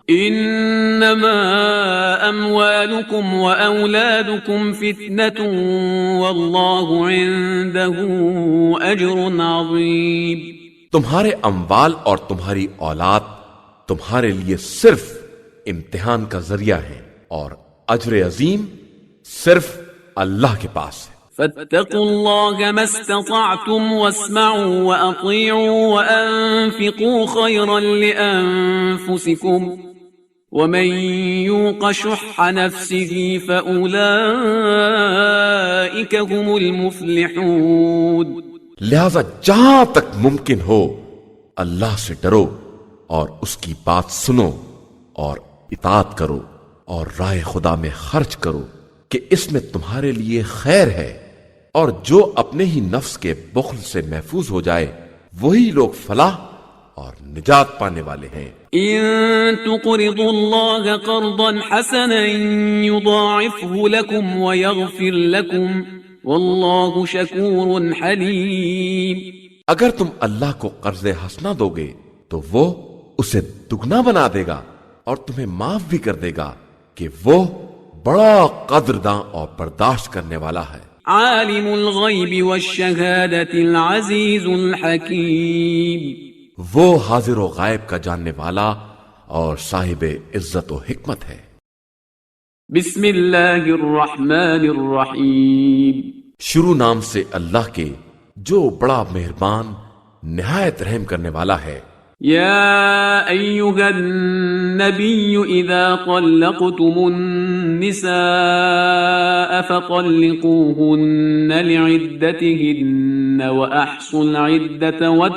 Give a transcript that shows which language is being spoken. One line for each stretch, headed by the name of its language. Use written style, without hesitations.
Arabic: انما اموالكم واولادكم فتنة والله عنده اجر عظیم۔
Urdu: تمہارے اموال اور تمہاری اولاد تمہارے لیے صرف امتحان کا ذریعہ ہے، اور اجر عظیم صرف اللہ کے پاس ہے۔
Arabic: فاتقوا الله ما استطعتم واسمعوا واطيعوا وانفقوا خيرا لانفسكم ومن يوق شح نفسه فاولئك هم المفلحون۔
Urdu: لہذا جہاں تک ممکن ہو اللہ سے ڈرو اور اس کی بات سنو اور اطاعت کرو اور راہ خدا میں خرچ کرو کہ اس میں تمہارے لیے خیر ہے، اور جو اپنے ہی نفس کے بخل سے محفوظ ہو جائے وہی لوگ فلاح اور نجات پانے والے ہیں۔
Arabic: ان تقرضوا الله قرضا حسنا يضاعفه لكم ويغفر لكم والله شكور حليم۔
Urdu: اگر تم اللہ کو قرض حسنہ دو گے تو وہ اسے دگنا بنا دے گا اور تمہیں معاف بھی کر دے گا کہ وہ بڑا قدرداں اور برداشت کرنے والا ہے۔
Arabic: عالم الغیب والشہادۃ العزیز الحکیم۔
Urdu: وہ حاضر و غائب کا جاننے والا اور صاحب عزت و حکمت ہے۔
Arabic: بسم اللہ الرحمن الرحیم۔
Urdu: شروع نام سے اللہ کے جو بڑا مہربان نہایت رحم کرنے والا ہے۔
Arabic: يا أيها النبي إذا طلقتم النساء فطلقوهن لعدتهن وأحصوا العدة